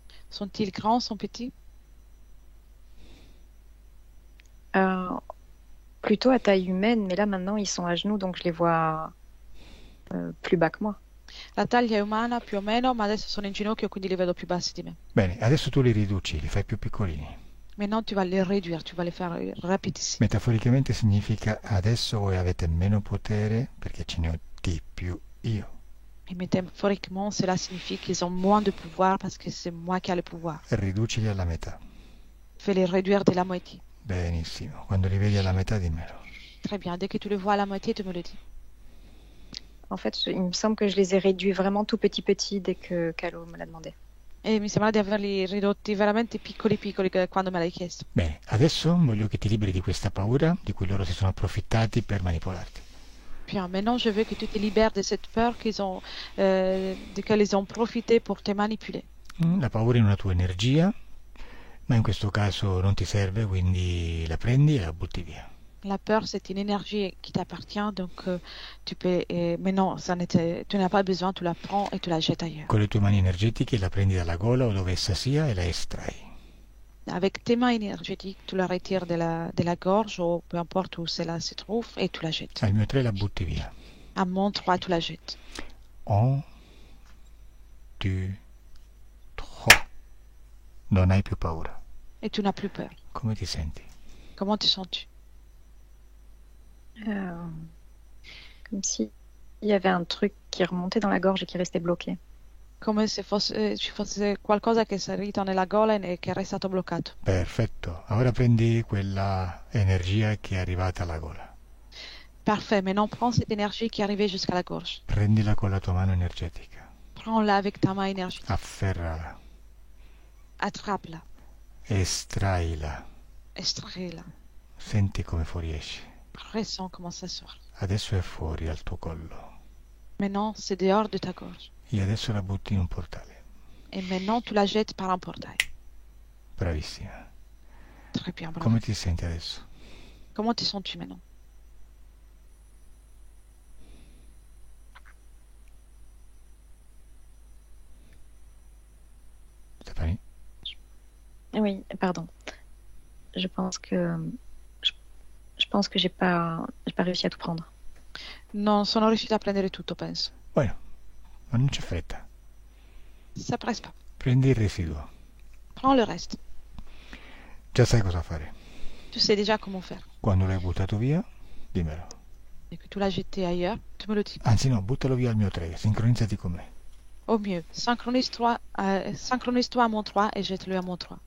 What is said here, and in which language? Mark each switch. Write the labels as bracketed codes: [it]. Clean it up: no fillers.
[fr] sont-ils grands, sont petits? euh, Plutôt à taille humaine, mais là maintenant ils sont à genoux, donc je les vois plus bas que moi. [it] La taglia è umana più o meno, ma adesso sono in ginocchio, quindi li vedo più bassi di me. Bene, adesso tu li riduci, li fai più piccolini. [fr] Maintenant, tu vas les réduire, tu vas les faire rapidissimi. [it] Metaforicamente significa adesso voi avete meno potere perché ce ne ho di più io. [fr] Et métaphoriquement, cela signifie qu'ils ont moins de pouvoir parce que c'est moi qui ai le pouvoir. [it] Riducili alla metà. [fr] Fais les réduire de la moitié. [it] Benissimo, quando li vedi alla metà dimmelo. [fr] Très bien, dès que tu le vois à la moitié, tu me le dis. En fait, il me semble que je les ai réduits vraiment tout petit dès que Calo me l'a demandé. [it] E mi sembra di averli ridotti veramente piccoli piccoli quando me l'hai chiesto. Bene, adesso voglio che ti liberi di questa paura di cui loro si sono approfittati per manipolarti. [fr] Bien, maintenant, je veux que tu te libères de cette peur de qu'elles ils ont profité pour te manipuler. [it] La paura è una tua energia, ma in questo caso non ti serve, quindi la prendi e la butti via. [fr] La peur, c'est une énergie qui t'appartient, donc tu peux. Mais non, tu n'as pas besoin, tu la prends et tu la jettes ailleurs. [it] Con le tue mani energetiche la prendi dalla gola o dove essa sia e la estrai. [fr] Avec tes mains énergétiques, tu la retires de la gorge ou peu importe où cela se trouve et tu la jettes. [it] Al mio 3 la butti via. [fr] À mon 3, tu la jettes. [it] 1, 2, 3. Non hai più paura. [fr] Et tu n'as plus peur. [it] Come ti senti? [fr] Comment te sens-tu? Comme si il y avait un truc qui remontait dans la gorge et qui restait bloqué. [it] Come se ci fosse qualcosa che è salito nella gola e che è restato bloccato. Perfetto, ora prendi quella energia che è arrivata alla gola. [fr] Parfait, maintenant prends cette énergie qui est arrivée jusqu'à la gorge. [it] Prendila con la tua mano energetica. [fr] Prends-la avec ta main énergétique. [it] Afferrala. [fr] Attrape-la. [it] Estraila. [fr] Extrais-la. [it] Senti come fuoriesce. [fr] Ressens comment ça sort. [it] Adesso è fuori dal tuo collo. [fr] Maintenant, c'est dehors de ta gorge. [it] e adesso la butti in un portale. [fr] Et maintenant, tu la jettes par un portail. [it] Bravissima. [fr] Très bien, bravo. [it] Come ti senti adesso? [fr] Comment te sens-tu maintenant? Stéphanie? Oui, pardon. Je pense que je, je pense que j'ai pas réussi à tout prendre. [it] Non sono riuscita a prendere tutto, penso. Bueno, ma non c'è fretta. [fr] Ça presse pas. [it] Prendi il residuo. [fr] Prends le reste. [it] Già sai cosa fare. [fr] Tu sais déjà comment faire. [it] Quando l'hai buttato via, dimmelo. [fr] Et que tu l'as jeté ailleurs, tu me le dis. [it] Anzi no, buttalo via al mio 3, sincronizzati con me. [fr] Au mieux, synchronise-toi à mon 3 et jette-le à mon 3.